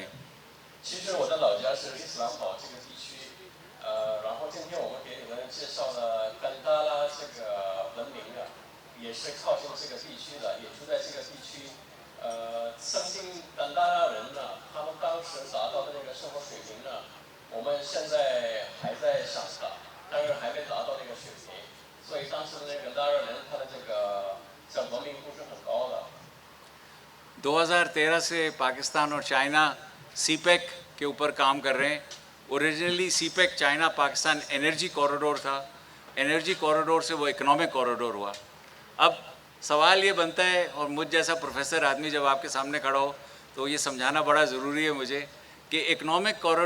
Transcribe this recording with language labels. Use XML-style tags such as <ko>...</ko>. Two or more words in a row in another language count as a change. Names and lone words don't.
<zh>其实我的老家是伊斯兰堡这个地区，然后今天我们给你们介绍了甘达拉这个文明啊，也是靠近这个地区的，也住在这个地区。曾经甘达拉人呢，他们当时达到的那个生活水平呢，我们现在还在上达，但是还没达到那个水平，所以当时的那个甘达拉人他的这个文明度是很高的。</zh> <ur>2013 سے پاکستان اور چائنا سی پیک کے اوپر کام کر رہے ہیں. اوریجنلی سی پیک چائنا پاکستان</ur> <en>energy corridor</en> <ur>تھا,</ur> <en>energy corridor</en> <ur>سے وہ</ur> <en>economic corridor</en> <ur>ہوا. اب سوال یہ بنتا ہے، اور مجھ جیسا پروفیسر آدمی جب آپ کے سامنے کھڑا ہو تو یہ سمجھانا بڑا ضروری ہے مجھے کہ اکنامک</ur>